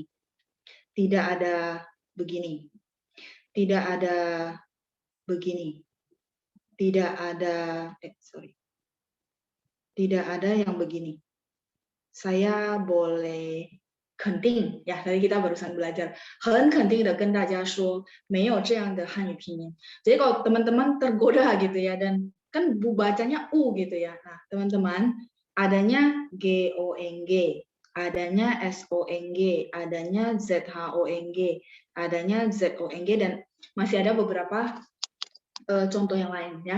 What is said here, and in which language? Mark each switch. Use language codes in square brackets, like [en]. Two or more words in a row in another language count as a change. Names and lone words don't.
[id] Tidak ada begini. Tidak ada begini. Tidak ada Tidak ada yang begini. Saya boleh [zh] 肯定 [id] ya, tadi kita barusan belajar [zh] 很肯定的跟大家说没有这样的汉语拼音. [id] Jadi kalau teman-teman tergoda gitu ya, dan kan bacanya U gitu ya. Nah, teman-teman, adanya GONG, adanya SONG, adanya ZHONG, adanya ZONG, dan masih ada beberapa contoh yang lain ya.